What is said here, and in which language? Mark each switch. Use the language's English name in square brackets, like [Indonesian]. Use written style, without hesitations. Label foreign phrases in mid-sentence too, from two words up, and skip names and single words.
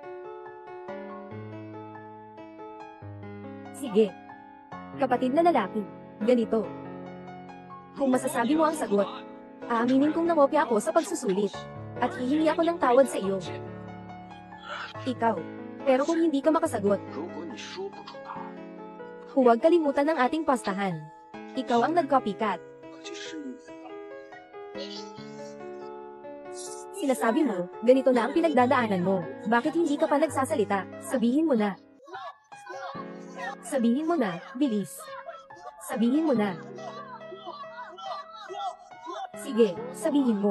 [Filipino] Sige. Kapatid na lalaki. Ganito. Kung masasabi mo ang sagot, aaminin kong nangopya ako sa pagsusulit. At hihingi ako ng tawad sa iyo. Ikaw. Pero kung hindi ka makasagot, [Chinese] 如果你说不出答案， [Filipino] huwag kalimutan ang ating pastahan. Ikaw ang nag-copycat. [Chinese] 可就是你 [Filipino] Sinasabi mo, ganito na ang pinagdadaanan mo. Bakit hindi ka pa nagsasalita? Sabihin mo na. Sabihin mo na, bilis. Sabihin mo na. Sige, sabihin mo.